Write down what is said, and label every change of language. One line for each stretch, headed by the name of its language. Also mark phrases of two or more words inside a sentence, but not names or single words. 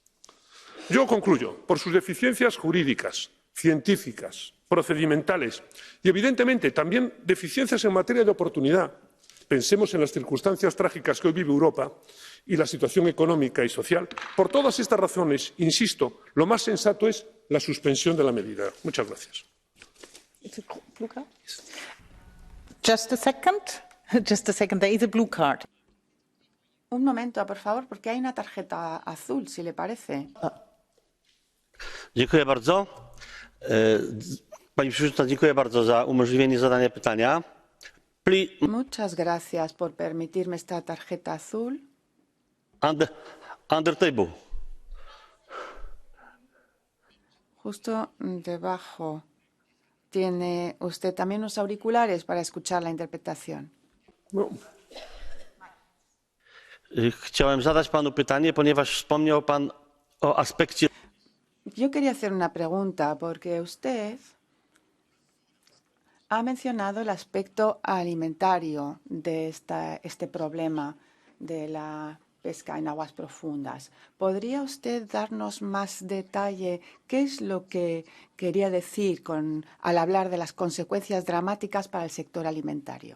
Spanish: Yo concluyo, por sus deficiencias jurídicas, científicas, procedimentales y, evidentemente, también deficiencias en materia de oportunidad. Pensemos en las circunstancias trágicas que hoy vive Europa y la situación económica y social. Por todas estas razones, insisto, lo más sensato es la suspensión de la medida. Muchas gracias.
English: Just a second. There is a blue card.
Spanish: Un momento, por favor, porque hay una tarjeta azul, si le parece.
Polish: Dziękuję bardzo. Pani Przewodnicząca, dziękuję bardzo za umożliwienie zadania pytania.
Spanish: Muchas gracias por permitirme esta tarjeta azul.
English: Under table.
Spanish: Justo debajo. ¿Tiene usted también unos auriculares para escuchar la interpretación? No.
Polish: Chciałem zadać panu pytanie, ponieważ wspomniał pan o aspekcie.
Spanish: Yo quería hacer una pregunta porque usted ha mencionado el aspecto alimentario de este problema de la pesca en aguas profundas. ¿Podría usted darnos más detalle qué es lo que quería decir al hablar de las consecuencias dramáticas para el sector alimentario?